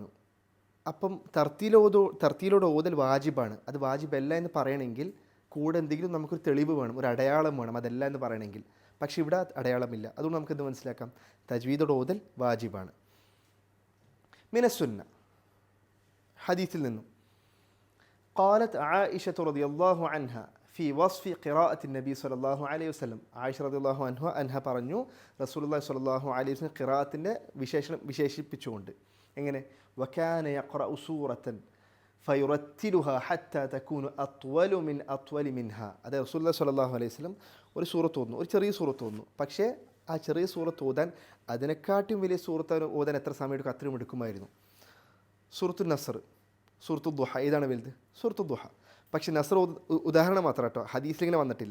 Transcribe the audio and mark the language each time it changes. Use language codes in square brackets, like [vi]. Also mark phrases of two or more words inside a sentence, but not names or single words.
[ml] അപ്പം തർത്തീലോട് ഓതൽ വാജിബാണ്. അത് വാജിബല്ല എന്ന് പറയണമെങ്കിൽ കൂടെ എന്തെങ്കിലും നമുക്കൊരു തെളിവ് വേണം, ഒരു അടയാളം വേണം, അതല്ല എന്ന് പറയണമെങ്കിൽ. പക്ഷേ ഇവിടെ അടയാളമില്ല. അതുകൊണ്ട് നമുക്കെന്ത് മനസ്സിലാക്കാം? തജ്വീദോട് ഓതൽ വാജിബാണ്. മിനസ്സുന്ന, ഹദീസിൽ നിന്നും. [ar] قالت عائشة رضي الله عنها في وصف قراءة النبي صلى الله عليه وسلم. [ml] ആയിഷ [ar] رضي الله عنها [ml] പറഞ്ഞു [ar] رسول الله صلى الله عليه وسلم [ml] ഖിറാഅത്തിൻ്റെ വിശേഷിപ്പിച്ചുകൊണ്ട് എങ്ങനെ? [ar] وكان يقرأ سورة فيرتلها حتى تكون أطول من أطول منها. [ml] അതായത് [ar] رسول الله صلى الله عليه وسلم [ml] ഒരു സൂറത്ത് ഓതുന്നു, ഒരു ചെറിയ സൂറത്ത് ഓതുന്നു. പക്ഷേ ആ ചെറിയ സൂറത്ത് ഓതാൻ അതിനെക്കാട്ടും വലിയ സൂറത്ത് ഓതാൻ എത്ര സമയം എടുക്കും? അത്രയും എടുക്കുമായിരുന്നു. സൂറത്തുൽ നസ്ർ, സൂറത്തുൽ ദുഹ, ഏതാണ് വലുത്? സൂറത്തുൽ ദുഹ. പക്ഷേ നസ്ർ ഉദാഹരണം മാത്രം കേട്ടോ, ഹദീസിലിങ്ങനെ വന്നിട്ടില്ല.